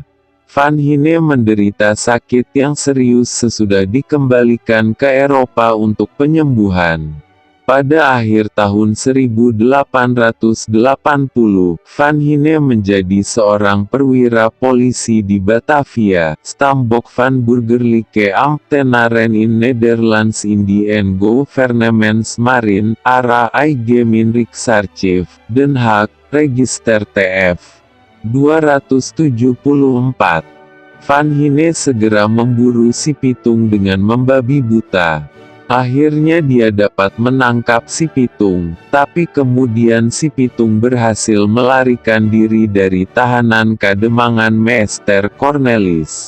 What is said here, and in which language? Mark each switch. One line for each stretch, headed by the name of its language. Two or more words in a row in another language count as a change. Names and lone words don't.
Indonesian: Van Heine menderita sakit yang serius sesudah dikembalikan ke Eropa untuk penyembuhan. Pada akhir tahun 1880, Van Heine menjadi seorang perwira polisi di Batavia,
Dutch: Stambok van Burgerlijke Ambtenaren in Nederlands Indian Gouvernements Marine, ARA Eigemin Riksarchief,
Indonesian: Den Haag, Register TF 274. Van Hine segera memburu si Pitung dengan membabi buta. Akhirnya dia dapat menangkap si Pitung, tapi kemudian si Pitung berhasil melarikan diri dari tahanan Kademangan Meester Cornelis.